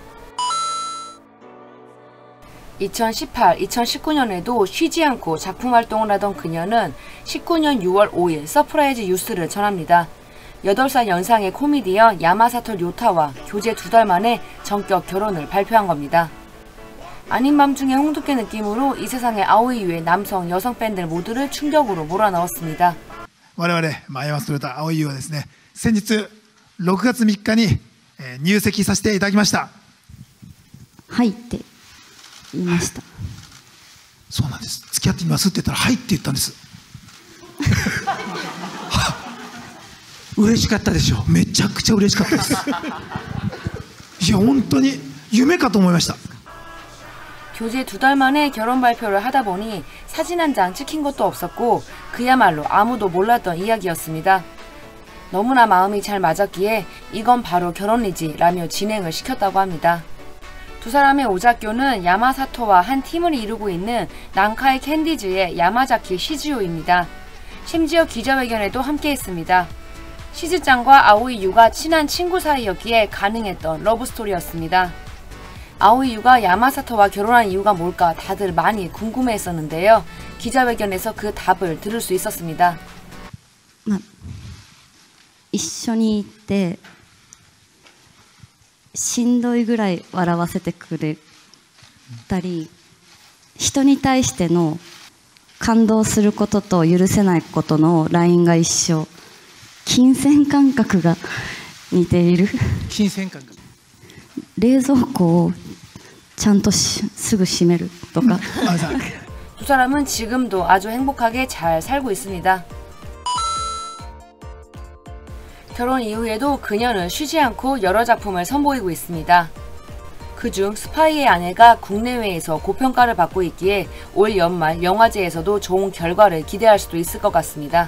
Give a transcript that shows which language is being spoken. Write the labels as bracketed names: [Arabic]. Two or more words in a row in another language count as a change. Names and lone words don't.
[Korean] 2018, 2019년에도 쉬지 않고 작품 활동을 하던 그녀는 19년 6월 5일 서프라이즈 뉴스를 전합니다. 8살 연상의 코미디언 야마사토 료타와 교제 2달 만에 전격 결혼을 발표한 겁니다. 아닌 밤중에 홍두깨 느낌으로 이 세상의 아오이 유의 남성, 여성 팬들 모두를 충격으로 몰아넣었습니다. [Japanese] 我々ヤマサト료タアオイユはですね、先日6月3日に入籍させていただきました。はいって言いました。そうなんです。付き合ってみますって言ったらはいって言ったんです。嬉しかったでしょ。めちゃくちゃ嬉しかったです。いや本当に夢かと思いました。 [Korean] 교제 2달 만에 결혼 발표를 하다 보니 사진 한 장 찍힌 것도 없었고 그야말로 아무도 몰랐던 이야기였습니다. 너무나 마음이 잘 맞았기에 이건 바로 결혼이지 라며 진행을 시켰다고 합니다. 두 사람의 오작교는 야마사토와 한 팀을 이루고 있는 난카이 캔디즈의 야마자키 시즈오입니다. 심지어 기자회견에도 함께했습니다. 시즈짱과 아오이 유가 친한 친구 사이였기에 가능했던 러브스토리였습니다. 아오이 유가 야마사토와 결혼한 이유가 뭘까 다들 많이 궁금해했었는데요. 기자회견에서 그 답을 들을 수 있었습니다. [Japanese] 一緒にいてしんどいぐらい笑わせてくれたり、人に対しての感動することと許せないことのラインが一緒、金銭感覚が似ている。金銭感覚。冷蔵庫をちゃんとすぐ閉めるとか。 [Korean] 두 사람은 지금도 아주 행복하게 잘 살고 있습니다. 결혼 이후에도 그녀는 쉬지 않고 여러 작품을 선보이고 있습니다. 그중 스파이의 아내가 국내외에서 고평가를 받고 있기에 올 연말 영화제에서도 좋은 결과를 기대할 수도 있을 것 같습니다.